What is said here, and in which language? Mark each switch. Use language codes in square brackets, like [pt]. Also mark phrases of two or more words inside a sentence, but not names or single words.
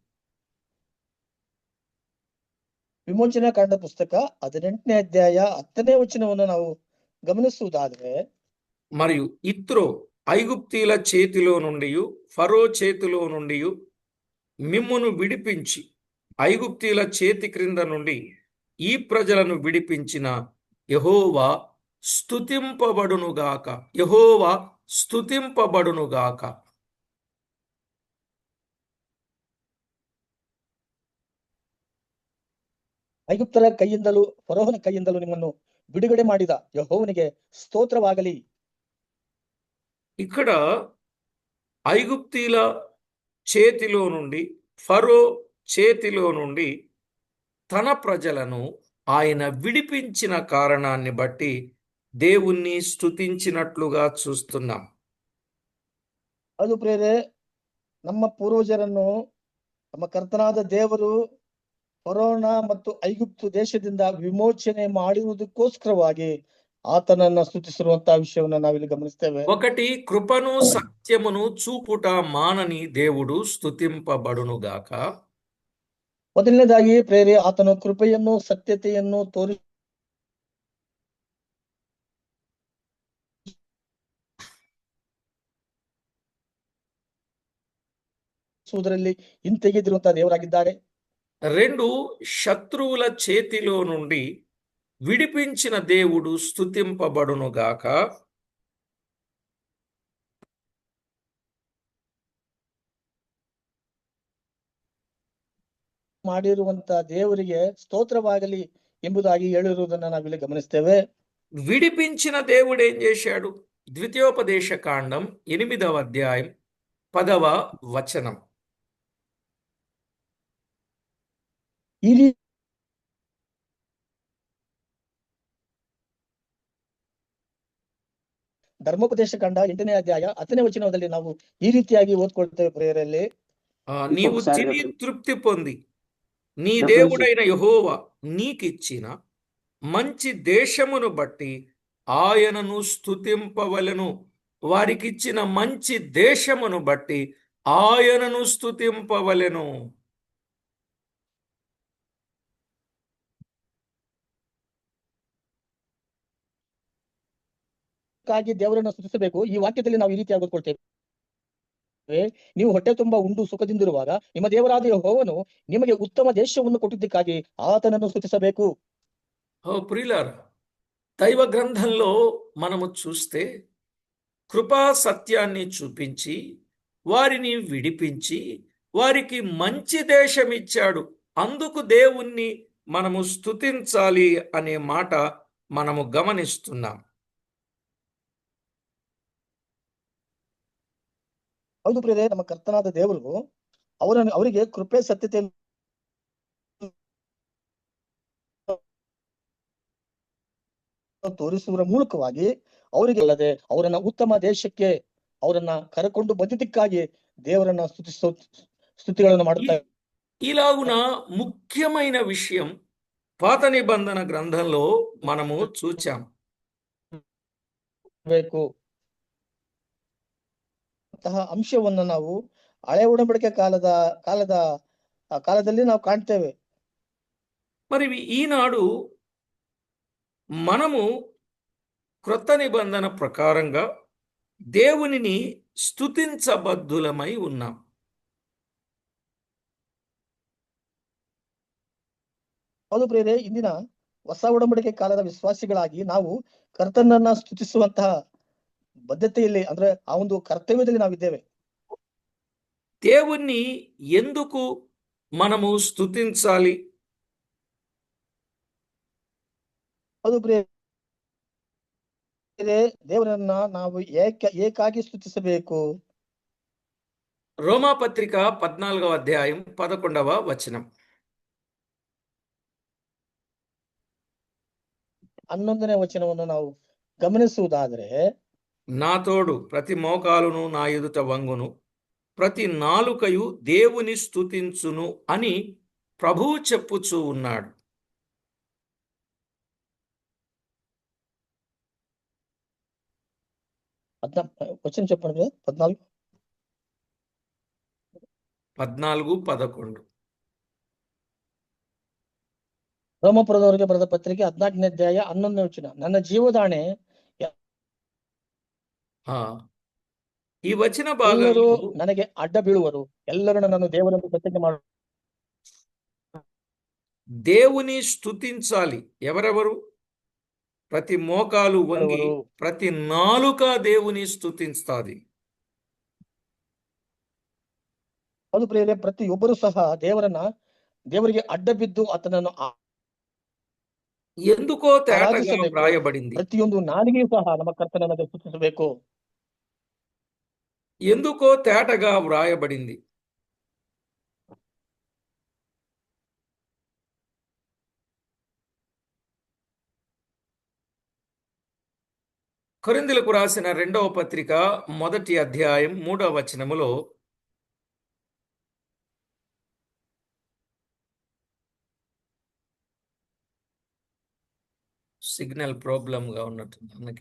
[kn] ವಿಮೋಚನಾ ಕಾಂಡ ಪುಸ್ತಕ 18ನೇ ಅಧ್ಯಾಯ 10ನೇ ವಚನವನ್ನು ನಾವು ಗಮನಿಸುವುದಾದ್ರೆ, [te] మరియు ఇత్రో ఐగుప్తీల చేతిలో నుండి ఫరో చేతిలో నుండి మిమ్మును విడిపించి ఐగుప్తీల చేతి క్రింద నుండి ఈ ప్రజలను విడిపించిన యెహోవా స్తుతింపబడునుగాక. యెహోవా స్తుతింపబడునుగాక. [kn] ಐಗುಪ್ತರ ಕೈಯಿಂದಲೂ ಫರೋಹನ ಕೈಯಿಂದಲೂ ನಿಮ್ಮನ್ನು ಬಿಡುಗಡೆ ಮಾಡಿದ ಯೆಹೋವನಿಗೆ ಸ್ತೋತ್ರವಾಗಲಿ. [te] ఇక్కడ ఐగుప్తీల చేతిలో నుండి ఫరో చేతిలో నుండి తన ప్రజలను ఆయన విడిపించిన కారణాన్ని బట్టి దేవుణ్ణి స్తుతించినట్లుగా చూస్తున్నాం. [kn] ಅದು ಪ್ರೇರೆ, ನಮ್ಮ ಪೂರ್ವಜರನ್ನು ನಮ್ಮ ಕರ್ತನಾದ ದೇವರು ಫರೋನ ಮತ್ತು ಐಗುಪ್ತು ದೇಶದಿಂದ ವಿಮೋಚನೆ ಮಾಡಿರುವುದಕ್ಕೋಸ್ಕರವಾಗಿ ಆತನನ್ನ ಸ್ತುತಿಸಿರುವಂತಹ ವಿಷಯವನ್ನ ನಾವಿಲ್ಲಿ ಗಮನಿಸ್ತೇವೆ. [te] 1 కృపను సత్యమును చూపుట మానని దేవుడు స్తుతింపబడునుగాక. [kn] ಮೊದಲನೇದಾಗಿ ಪ್ರೇರೆ, ಆತನು ಕೃಪೆಯನ್ನು ಸತ್ಯತೆಯನ್ನು ತೋರಿಸುವುದರಲ್ಲಿ ಹಿಂತೆಗೆದಿರುವಂತಹ ದೇವರಾಗಿದ್ದಾರೆ. [te] 2 శత్రువుల చేతిలో నుండి విడిపించిన దేవుడు స్తుతింపబడునుగాక. [kn] ಮಾಡಿರುವಂತಹ ದೇವರಿಗೆ ಸ್ತೋತ್ರವಾಗಲಿ ಎಂಬುದಾಗಿ ಹೇಳಿರುವುದನ್ನ ನಾವಿಲ್ಲಿ ಗಮನಿಸ್ತೇವೆ. [te] విడిపించిన దేవుడు ఏం చేశాడు? ద్వితీయోపదేశ కాండం 8వ అధ్యాయం 10వ వచనం. [kn] ಈ ಧರ್ಮೋಪದೇಶ ಕಾಂಡ 8ನೇ ಅಧ್ಯಾಯ 10ನೇ ವಚನದಲ್ಲಿ ನಾವು ಈ ರೀತಿಯಾಗಿ ಓದ್ಕೊಳ್ತೇವೆ ಪ್ರೇಯರಲ್ಲಿ. [te] నీవు తిని తృప్తి పొంది నీ దేవుడైన యెహోవా నీకిచ్చిన మంచి దేశమును బట్టి ఆయనను స్తుతింపవలెను. వారికిచ్చిన మంచి దేశమును బట్టి ఆయనను స్తుతింపవలెను. [kn] ಹಾಗಾಗಿ ದೇವರನ್ನು ಸ್ತುತಿಸಬೇಕು. ಈ ವಾಕ್ಯದಲ್ಲಿ ನಾವು ಈ ರೀತಿಯಾಗಿ ಓದ್ಕೊಳ್ತೇವೆ, ನೀವು ಹೊಟ್ಟೆ ತುಂಬಾ ಉಂಡು ಸುಖದಿಂದಿರುವಾಗ ನಿಮ್ಮ ದೇವರಾದ ಯೆಹೋವನು ನಿಮಗೆ ಉತ್ತಮ ದೇಶವನ್ನು ಕೊಟ್ಟಿದ್ದಕ್ಕಾಗಿ ಆತನನ್ನು ಸ್ತುತಿಸಬೇಕು. [te] ప్రియులారా, దైవ గ్రంథంలో మనము చూస్తే కృపా సత్యాన్ని చూపించి వారిని విడిపించి వారికి మంచి దేశం ఇచ్చాడు. అందుకు దేవుణ్ణి మనము స్తుతించాలి అనే మాట మనము గమనిస్తున్నాం. [kn] ಹೌದು ಪ್ರಿಯರೇ, ನಮ್ಮ ಕರ್ತನಾದ ದೇವರು ಅವರಿಗೆ ಕೃಪೆ ಸತ್ಯತೆ ತೋರಿಸುವ ಮೂಲಕವಾಗಿ ಅವರಿಗೆ ಅಲ್ಲದೆ ಅವರನ್ನ ಉತ್ತಮ ದೇಶಕ್ಕೆ ಅವರನ್ನ ಕರೆಕೊಂಡು ಬಂದಿದ್ದಕ್ಕಾಗಿ ದೇವರನ್ನ ಸ್ತುತಿಗಳನ್ನು ಮಾಡುತ್ತಾ [te] ఇలాగున ముఖ్యమైన విషయం పాత నిబంధన గ్రంథంలో మనము చూచాం. [kn] ಬೇಕು ಅಂಶವನ್ನು ನಾವು ಹಳೆ ಒಡಂಬಡಿಕೆ ಕಾಲದಲ್ಲಿ ನಾವು ಕಾಣ್ತೇವೆ. [te] మరి ఈనాడు మనము క్రొత్త నిబంధన ప్రకారంగా దేవునిని స్తుతించబద్ధులమై ఉన్నాం. [kn] ಹೌದು ಪ್ರಿಯರೇ, ಇಂದಿನ ಹೊಸ ಒಡಂಬಡಿಕೆ ಕಾಲದ ವಿಶ್ವಾಸಿಗಳಾಗಿ ನಾವು ಕರ್ತನನ್ನ ಸ್ತುತಿಸುವಂತಹ ಬದ್ಧತೆಯಲ್ಲಿ, ಅಂದ್ರೆ ಆ ಒಂದು ಕರ್ತವ್ಯದಲ್ಲಿ ನಾವಿದ್ದೇವೆ. [te] దేవుణ్ణి ఎందుకు మనము స్తుతించాలి? [kn] ಹೌದು ಪ್ರಿಯರೇ, ದೇವರನ್ನ ನಾವು ಏಕಾಗಿ ಸ್ತುತಿಸಬೇಕು. [te] రోమాపత్రిక 14వ అధ్యాయం 11వ వచనం. [kn] 11ನೇ ವಚನವನ್ನು ನಾವು ಗಮನಿಸುವುದಾದರೆ, [te] నా తోడు ప్రతి మోకాలును నా ఎదుట వంగును, ప్రతి నాలుకయు దేవుని స్తుతించును అని ప్రభువు చెప్పుచూ ఉన్నాడు. వచనం చెప్పండి. 14:11. [kn] ರೋಮಪುರದವರಿಗೆ ಬರೆದ ಪತ್ರಿಕೆ 14ನೇ ಅಧ್ಯಾಯ 11ನೇ ವಚನ. ನನ್ನ ಜೀವದಾಣೆ [te] ఈ వచన [kn] ಎಲ್ಲರೂ [te] భాగంలో [kn] ನನಗೆ ಅಡ್ಡ ಬೀಳುವರು, ಎಲ್ಲರೂ ನನ್ನನ್ನು ದೇವರನ್ನು ಪ್ರತಿಜ್ಞೆ ಮಾಡು. [te] దేవుని స్తుతించాలి. ఎవరెవరు? ప్రతి మోకాలు వంగి ప్రతి నాలుక దేవుని స్తుతిస్తాది. [kn] ಅದು ಪ್ರಿಯರೇ, ಪ್ರತಿಯೊಬ್ಬರು ಸಹ ದೇವರಿಗೆ ಅಡ್ಡ ಬಿದ್ದು ಆತನನ್ನು [te] ఎందుకో తేటగా వ్రాయబడింది. [kn] ಪ್ರತಿಯೊಂದು ನಾಲಿಗೆಯೂ ಸಹ ನಮ್ಮ ಕರ್ತನನ್ನು ಸ್ತುತಿಸಬೇಕು. [te] ఎందుకో తేటగా వ్రాయబడింది. కొరింథీయులకు రాసిన 2వ పత్రిక 1వ అధ్యాయం 3వ వచనములో [en] signal problem [te] గా ఉన్నట్టుంది మనకి.